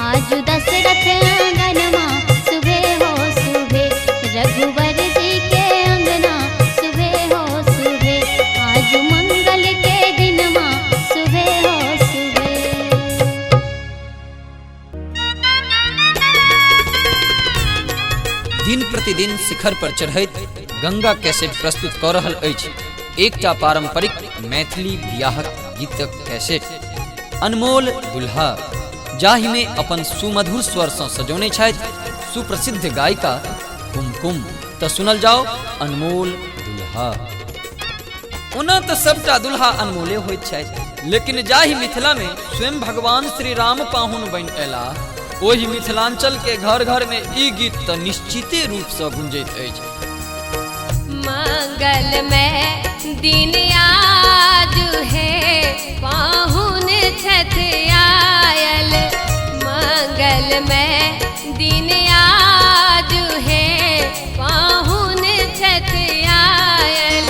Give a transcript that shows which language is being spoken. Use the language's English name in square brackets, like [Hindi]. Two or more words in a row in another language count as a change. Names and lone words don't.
[Maithili] आज दशरथ आंगन माँ सुबह हो सुबह, रघुवर जी के अंगना सुबह हो सुबह। आज मंगल के दिन माँ सुबह हो सुबह। दिन प्रतिदिन शिखर पर चढ़ैत गंगा कैसेट प्रस्तुत कऽ रहल अछि एकटा पारंपरिक मैथिली बियाहक गीतक कैसेट अनमोल दुल्हा, जाहि में अपन सुमधुर स्वर सँ सजौने छथि सुप्रसिद्ध गायिका कुमकुम। तऽ सुनल जाओ अनमोल दुल्हा। ओना तऽ सबटा दुल्हा अनमोले होइत छथि, लेकिन जाहि मिथिला में स्वयं भगवान श्री राम पाहुन बनि अयला, ओहि मिथिलांचल के घर घर में ई गीत तऽ निश्चिते रूप से गुंजैत अछि। मंगल में दिन आज है पाहुन छथि आयल, मंगल में दिन आज है पाहुन छथि आयल।